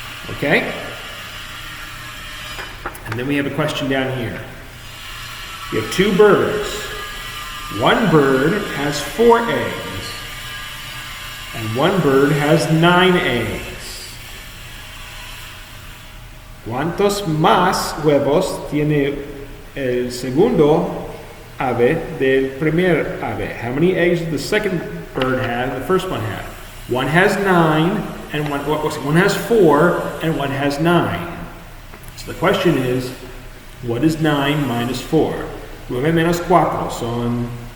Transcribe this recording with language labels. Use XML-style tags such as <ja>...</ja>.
<en>Okay? And then we have a question down here. You have 2 birds. One bird has 4 eggs, and one bird has 9 eggs.</en> <es>¿Cuántos más huevos tiene el segundo ave del primer ave?</es> <en>How many eggs does the second bird have, the first one have? One has 9, and one has 4, and one has 9. So the question is, what is 9 minus 4?</en> <es>9 menos 4 son...</es>